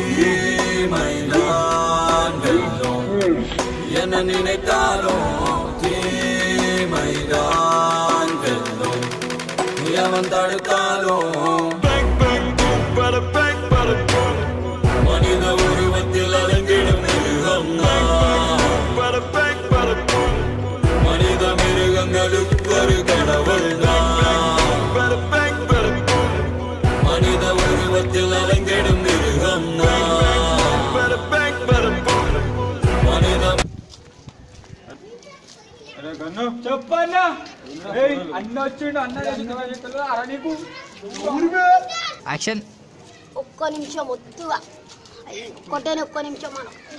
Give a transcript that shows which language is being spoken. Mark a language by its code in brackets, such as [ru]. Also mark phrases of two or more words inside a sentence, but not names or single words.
[ta] என்ன நினைத்தாலும் தீமைதான் வெல்லும் எவன் தடுத்தாலும் மனித உருவத்தில் அலைந்திடும் மிருகம் மனித மிருகங்களுக்கு ஒரு கடவுள் மனித உருவத்தில் அலைந்திடும் மிருகம் [te] చెప్పన్నా అన్న వచ్చిండు అన్న అరా నీకు యాక్షన్ ఒక్క నిమిషం ఒత్తుగా ఒక్కటే ఒక్క నిమిషం మనం